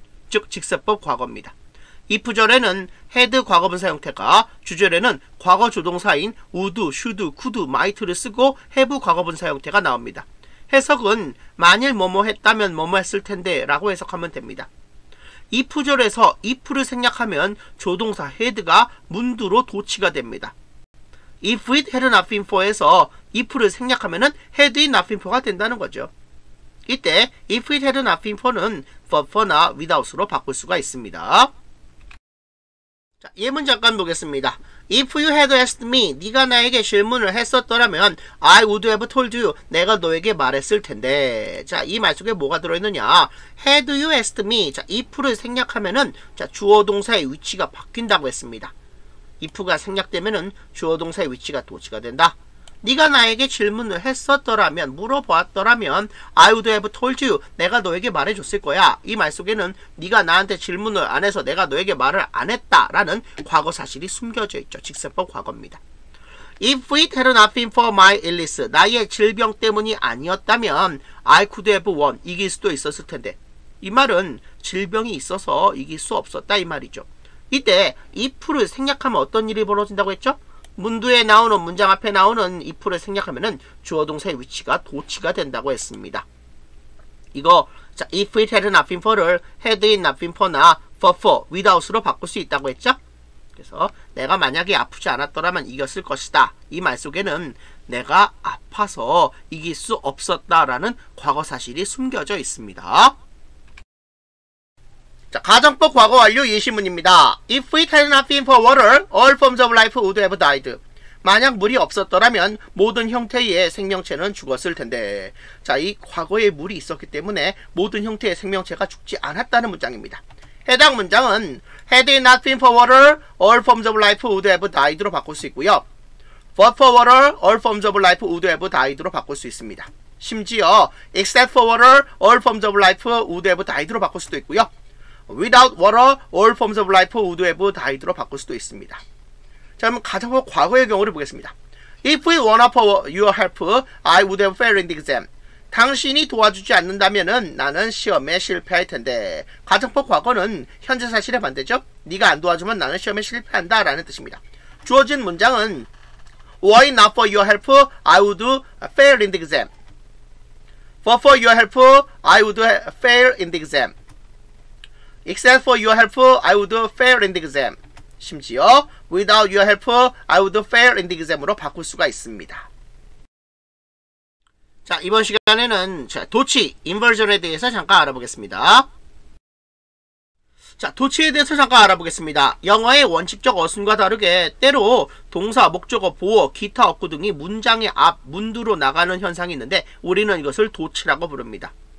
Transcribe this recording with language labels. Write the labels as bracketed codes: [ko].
[ko] 즉, 직세법 과거입니다. if절에는 had 과거분사 형태가, 주절에는 과거 조동사인 would, should, could, might를 쓰고 have 과거분사 형태가 나옵니다. 해석은 만일 뭐뭐 했다면 뭐뭐 했을 텐데 라고 해석하면 됩니다. if절에서 if를 생략하면 조동사 had가 문두로 도치가 됩니다. If it had not been for 에서 if를 생략하면은 had it not been for 가 된다는 거죠. 이때 if it had not been for 는 for나 without으로 바꿀 수가 있습니다. 자, 예문 잠깐 보겠습니다. If you had asked me, 네가 나에게 질문을 했었더라면 I would have told you, 내가 너에게 말했을 텐데. 자, 이 말 속에 뭐가 들어있느냐? Had you asked me, 자, if를 생략하면은 자, 주어 동사의 위치가 바뀐다고 했습니다. if가 생략되면은 주어 동사의 위치가 도치가 된다. 네가 나에게 질문을 했었더라면, 물어보았더라면 I would have told you, 내가 너에게 말해줬을 거야. 이 말 속에는 네가 나한테 질문을 안 해서 내가 너에게 말을 안 했다라는 과거 사실이 숨겨져 있죠. 직세법 과거입니다. [en] If it had not been for my illness, 나의 질병 때문이 아니었다면 I could have won, 이길 수도 있었을 텐데. [ko] 이 말은 질병이 있어서 이길 수 없었다 이 말이죠. 이때 if를 생략하면 어떤 일이 벌어진다고 했죠? 문두에 나오는 문장 앞에 나오는 if를 생략하면은 주어 동사의 위치가 도치가 된다고 했습니다. 이거 자, if it had not been for 를 had it not been for 나 for without으로 바꿀 수 있다고 했죠? 그래서 내가 만약에 아프지 않았더라면 이겼을 것이다. 이 말 속에는 내가 아파서 이길 수 없었다라는 과거 사실이 숨겨져 있습니다. 자, 가정법 과거 완료 예시문입니다. [en] If it had not been for water, all forms of life would have died. [ko] 만약 물이 없었더라면 모든 형태의 생명체는 죽었을 텐데. 자, 이 과거에 물이 있었기 때문에 모든 형태의 생명체가 죽지 않았다는 문장입니다. [en] 해당 문장은 had it not been for water, all forms of life would have died로 바꿀 수 있고요. But for water, all forms of life would have died로 바꿀 수 있습니다. 심지어 except for water, all forms of life would have died로 바꿀 수도 있고요. Without water, all forms of life would have died로 바꿀 수도 있습니다. [ko] 자, 그럼 가정법 과거의 경우를 보겠습니다. [en] If it were not for your help, I would have failed in the exam. [ko] 당신이 도와주지 않는다면은 나는 시험에 실패할 텐데. 가정법 과거는 현재 사실의 반대죠. 네가 안 도와주면 나는 시험에 실패한다 라는 뜻입니다. [en] 주어진 문장은 Were it not for your help, I would fail in the exam. But for your help, I would fail in the exam. Except for your help, I would fail in the exam. 심지어 without your help, I would fail in the exam으로 바꿀 수가 있습니다. [ko] 자, 이번 시간에는 도치, 인버전에 대해서 잠깐 알아보겠습니다. 자, 도치에 대해서 잠깐 알아보겠습니다. 영어의 원칙적 어순과 다르게 때로 동사, 목적어, 보어, 기타 어구 등이 문장의 앞, 문두로 나가는 현상이 있는데 우리는 이것을 도치라고 부릅니다.